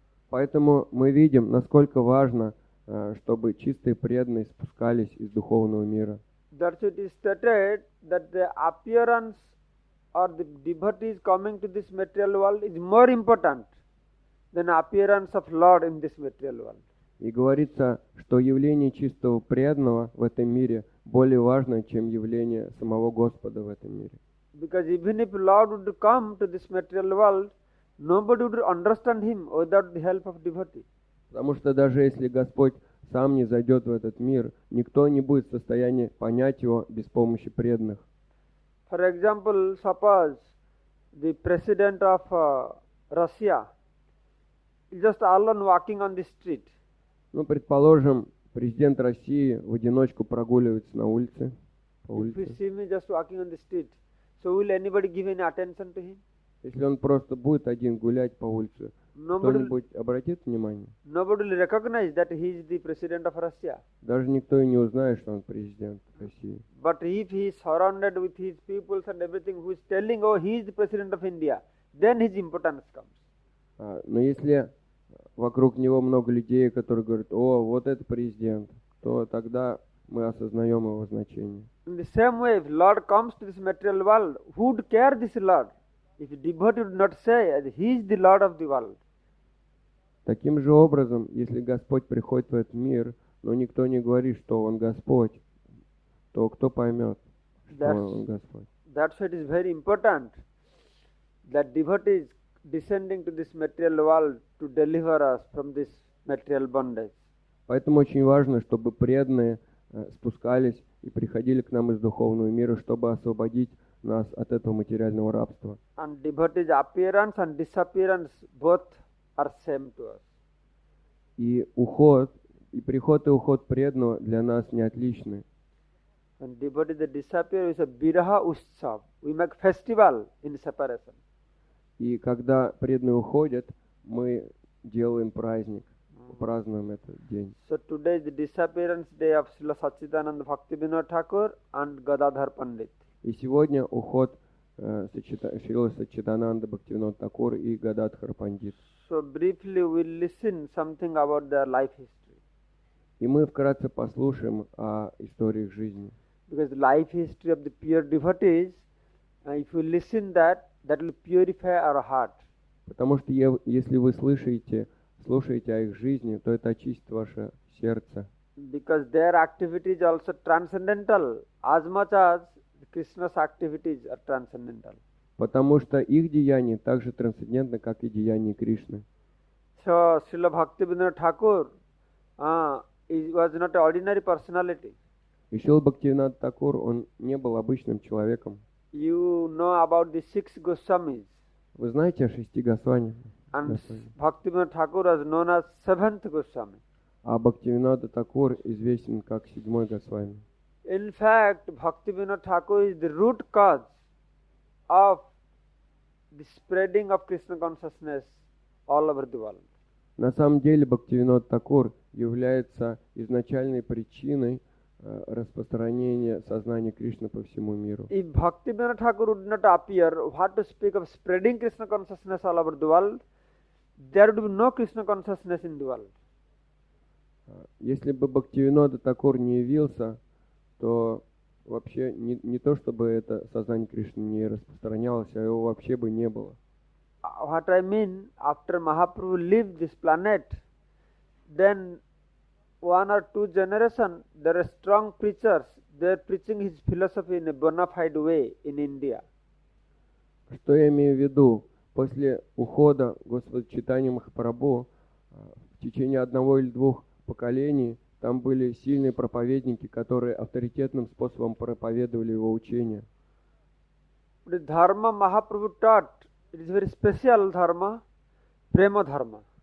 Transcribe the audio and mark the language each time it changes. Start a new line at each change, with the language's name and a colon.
Russian: Поэтому мы видим, насколько важно, чтобы чистые преданные спускались из духовного мира.
English: That's it is stated that the appearance or the devotees coming to this material world is more important than appearance of Lord in this material world.
Russian: И говорится, что явление чистого преданного в этом мире более важно, чем явление самого Господа в этом мире.
English: Because even if Lord would come to this material world, nobody would understand him without the help of devotee.
Russian: Потому что даже если Господь сам не зайдет в этот мир, никто не будет в состоянии понять его без помощи преданных.
English: For example, suppose the president of Russia is just alone walking on the street.
Russian: Ну, предположим, президент России в одиночку прогуливается на улице, по
English: If we
Russian: улице.
English: see him just walking on the street, so will anybody give any attention to him?
Russian: Если он просто будет один гулять по улице,
English: Nobody,
Russian: кто-нибудь обратит внимание?
English: nobody will recognize that he is the president of Russia.
Russian: Даже никто и не узнает, что он президент России.
English: But if he is surrounded with his peoples and everything who is telling, oh, he is the president of India, then his importance comes.
Russian: Но если вокруг него много людей, которые говорят, о, вот это президент, то тогда мы осознаем его значение.
English: In the same way, if Lord comes to this material world, who would care this Lord? If a devotee would not say, he is the Lord of the world.
Russian: Таким же образом, если Господь приходит в этот мир, но никто не говорит, что Он Господь, то кто поймет, что Он Господь?
English: That's why it is very important that devotees descending to this material world to deliver us from this material bondage.
Russian: Поэтому очень важно, чтобы преданные спускались и приходили к нам из духовного мира, чтобы освободить нас от этого материального рабства.
English: And devotees' appearance and disappearance both are same to us.
Russian: И уход, и приход и уход преданного для нас не отличны.
English: When devotees they disappear, is a Viraha Utsav. We make festival in separation.
Russian: И когда преданные уходят, мы делаем праздник, празднуем этот день.
English: So today is the disappearance day of Srila Satchidananda Bhaktivinoda Thakur and Gadadhar Pandit.
Russian: И сегодня уход Шрила Саччидананда Бхактивинода Тхакур и Гададхар Пандит.
English: So briefly we'll listen something about their life history.
Russian: И мы вкратце послушаем о историях жизни.
English: Because the life history of the pure devotees, if you listen that will purify our heart.
Russian: Потому что если вы слушаете о их жизни, то это очистит ваше сердце.
English: Because their activities are also transcendental, as much as Krishna's activities are transcendental.
Russian: Потому что их деяния так же трансцендентны, как и деяния Кришны.
English: So Srila Bhaktivinoda Thakur was not an ordinary personality.
Russian: И Шрила Бхактивинод Тхакур, он не был обычным человеком.
English: You know about the 6 Goswamis.
Russian: Вы знаете о 6 Госвами?
English: And Bhaktivinoda Thakur was known as 7th Goswami.
Russian: А Бхактивинода Тхакур известен как 7-й Госвами.
English: In fact, Bhaktivinoda Thakur is the root cause of the spreading of Krishna consciousness all over the world.
Russian: На самом деле Бхактивинод Тхакур является изначальной причиной распространения сознания Кришны по всему миру.
English: If Bhaktivinoda Thakur would not appear, what to speak of spreading Krishna consciousness all over the world? There would be no Krishna consciousness in the world.
Russian: Если бы Бхактивинода Тхакур не явился, то вообще не то, чтобы это сознание Кришны не распространялось, а его вообще бы не было.
English: What I mean, after Mahaprabhu left this planet, then 1 or 2 generations, there are strong preachers. They are preaching his philosophy in a bona fide way in India.
Russian: Что я имею в виду? После ухода Господа Чайтаньи Махапрабху в течение 1 или 2 поколений там были сильные проповедники, которые авторитетным способом проповедовали его учение.
English: The dharma Mahaprabhu taught, it is very special dharma, prema dharma.